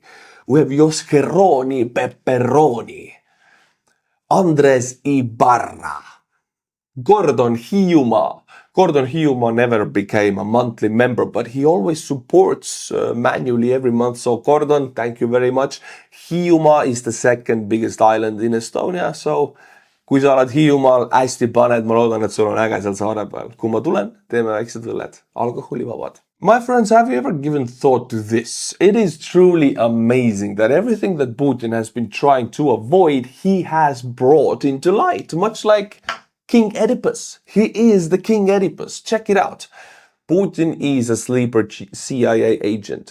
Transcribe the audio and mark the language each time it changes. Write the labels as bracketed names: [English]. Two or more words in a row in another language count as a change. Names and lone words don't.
[English] We have Yoskeroni Pepperoni, Andres Ibarra, Gordon Hiuma. Gordon Hiuma never became a monthly member, but he always supports manually every month. So Gordon, thank you very much. Hiuma is the second biggest island in Estonia. [Estonian] So kui sa oled Hiiumaal, hästi paned, ma loodan, et sul on äge seal saare peal. Kui ma tulen, teeme väiksed õlled. Alkoholivabad. [English] My friends, have you ever given thought to this? It is truly amazing that everything that Putin has been trying to avoid, he has brought into light. Much like King Oedipus. He is the King Oedipus. Check it out. Putin is a sleeper CIA agent.